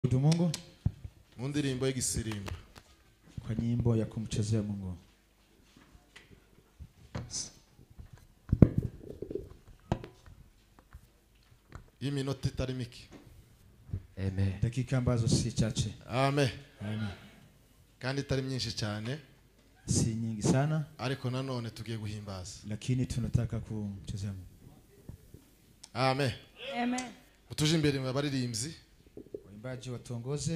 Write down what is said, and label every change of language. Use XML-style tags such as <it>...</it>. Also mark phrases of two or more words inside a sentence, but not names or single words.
<sw>Mungu</sw> <rw>mu ndirimbo y'igisirimba</rw> <sw>kwa nyimbo ya kumchezea Mungu.</sw> <rw>Iminota itari mike. Amen.</rw> <sw>Dakika ambazo si chache. Amen. Amen.</sw> <rw>Kandi itari myinshi cyane.</rw> <sw>Si nyingi sana.</sw> <rw>Ariko nanone tugiye guhimbaza.</rw> <sw>Lakini tunataka kumchezea Mungu. Amen. Amen.</sw> <rw>Utuje imbere mu baririmbyi.</rw> <sw>Waimbaji watongoze</sw>